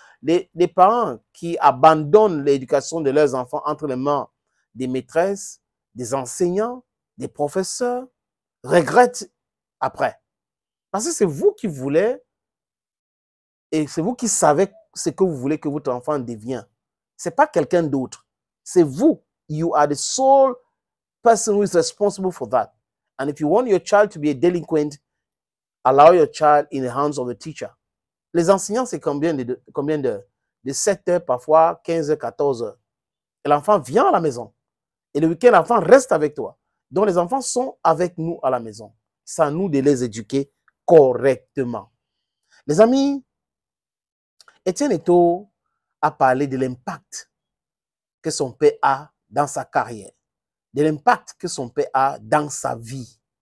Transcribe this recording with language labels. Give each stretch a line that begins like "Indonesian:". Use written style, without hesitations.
French: Les parents qui abandonnent l'éducation de leurs enfants entre les mains des maîtresses, des enseignants, des professeurs, regrettent après. Parce que c'est vous qui voulez et c'est vous qui savez ce que vous voulez que votre enfant devienne. Ce n'est pas quelqu'un d'autre. C'est vous.
English: You are the sole person who is responsible for that. And if you want your child to be a delinquent, allow your child in the hands of the teacher.
French: Les enseignants, c'est combien d'heures? De 7 heures, parfois 15 heures, 14 heures. Et l'enfant vient à la maison. Et le week-end, l'enfant reste avec toi. Donc, les enfants sont avec nous à la maison. C'est à nous de les éduquer correctement. Les amis, Étienne Eto'o a parlé de l'impact que son père a dans sa carrière, de l'impact que son père a dans sa vie.